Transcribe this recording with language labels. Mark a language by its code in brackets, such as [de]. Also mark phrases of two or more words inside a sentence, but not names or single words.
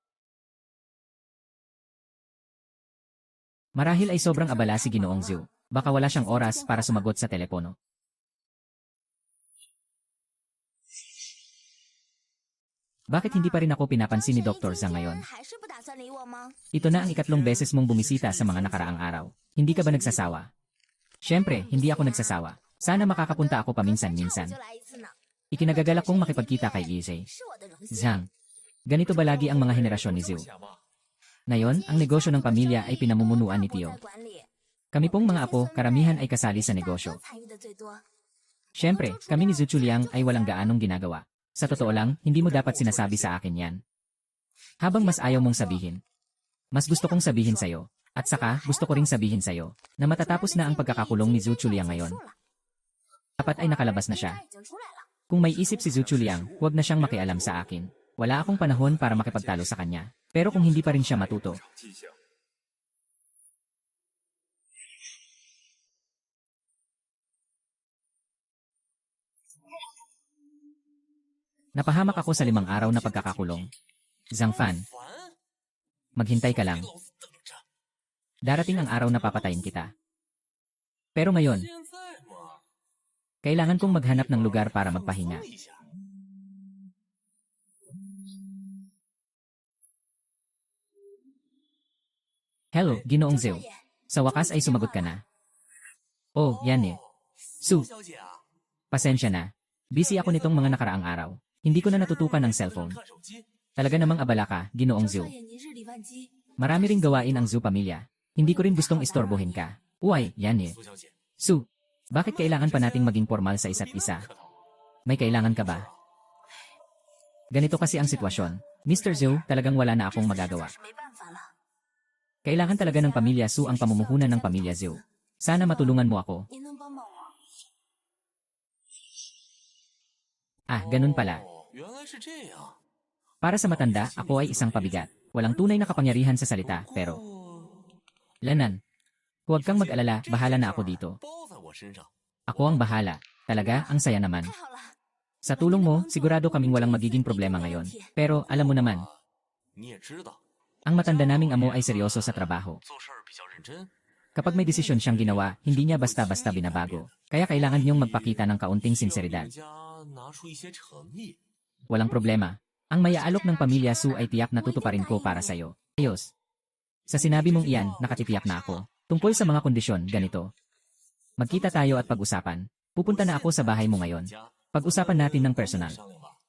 [tl] Marahil ay sobrang abala si Ginoong Zhu. Baka wala siyang oras para sumagot sa telepono. Bakit hindi pa rin ako pinapansin ni Dr. Zhang ngayon? [zh] 还是不打算理我吗？ [tl] Ito na ang ikatlong beses mong bumisita sa mga nakaraang araw. Hindi ka ba nagsasawa? Siyempre, hindi ako nagsasawa. Sana makakapunta ako [zh] 我 [tl] paminsan-minsan. [zh] 就来一次呢， [tl] Ikinagagalak kong makipagkita kay EJ. [zh] 是我的荣幸。 [tl] Zhang, ganito ba lagi ang mga henerasyon ni Zhu? [zh] 想吗？ [tl] Ngayon, ang negosyo ng pamilya ay pinamumunuan ni [zh] 我 [tl] Tio. [zh] 在管理， [tl] Kami pong mga apo, karamihan ay kasali sa [zh] 大 [tl] negosyo. [zh] 哥参与的最多。 [tl] Siyempre, kami ni Zhu Chuliang ay walang gaanong ginagawa. Sa totoo lang, hindi mo dapat sinasabi sa akin yan. Habang mas ayaw mong sabihin, mas gusto kong sabihin sa'yo. At saka, gusto ko ring sabihin sa'yo, na matatapos na ang pagkakakulong ni Zhu Chuliang ngayon. Dapat ay nakalabas na siya. [zh] 已经出来了， [tl] Kung may isip si Zhu Chuliang, huwag na siyang makialam sa akin. Wala akong panahon para makipagtalo sa kanya. Pero kung hindi pa rin siya matuto, [zh] 迹象。 [tl] napahamak ako sa 5 araw na pagkakakulong. Zhang Fan, [zh] 烦， [tl] maghintay ka lang. [zh] 老子等着。 [tl] Darating ang araw na papatayin kita. Pero ngayon, [zh] 现在嘛， [tl] kailangan kong maghanap ng lugar para magpahinga. [zh] 放一下。 [tl] Hello, Ginoong [zh] 周 [tl] Zhu. [zh] 少爷， [tl] Sa wakas ay sumagot ka na. Oh, yan eh. Su, [zh] 小姐啊， [tl] pasensya na. Busy ako nitong mga nakaraang araw. Hindi ko na natutukan ng cellphone. [zh] 看手机。 [tl] Talaga namang abala ka, Ginoong [zh] 周 [tl] Zhu. [zh] 少爷，您日理万机， [tl] Marami ring gawain ang Zhu pamilya. Hindi ko rin gustong istorbohin ka. Uy, yan eh. [zh] 苏小姐， [tl] Su, bakit kailangan pa nating maging formal sa isa't isa? [zh] 客套。 [tl] May kailangan ka ba? Ganito kasi ang sitwasyon. Mr. Zhu, talagang wala na akong magagawa. [zh] 是没办法了。 [tl] Kailangan talaga ng pamilya Su ang pamumuhunan ng pamilya Zhu. Sana matulungan mo ako. [zh] 您能帮帮我？ [tl] Ah, ganun pala. [zh] 哦，原来是这样。 [tl] Para sa matanda, ako ay isang pabigat. Walang tunay na kapangyarihan sa salita, pero [zh] 哦， [tl] Lanan. Huwag kang mag-alala, bahala na ako dito. [zh] 包在我身上。 [tl] Ako ang bahala. Talaga, ang saya naman. [zh] 太好了， [tl] Sa tulong mo, sigurado kaming walang magiging problema ngayon. Pero alam mo naman, [zh] 你也知道， [tl] ang matanda naming amo ay seryoso sa trabaho. [zh] 做事儿比较认真。 [tl] Kapag may desisyon siyang ginawa, hindi niya basta-basta binabago. Kaya kailangan niyong magpakita ng kaunting [zh] 需要 [tl] sinseridad. [zh] 人家拿出一些诚意。 [tl] Walang problema. Ang mayaalok ng pamilya Su ay tiyak na tutuparin ko para sa'yo. Ayos. Sa sinabi mong iyan, nakatitiyak na ako. Tungkol sa mga kondisyon, ganito. Magkita tayo at pag-usapan. Pupunta na ako sa bahay mo ngayon. [zh] 家 [tl] Pag-usapan natin ng personal. [zh] 商量吧。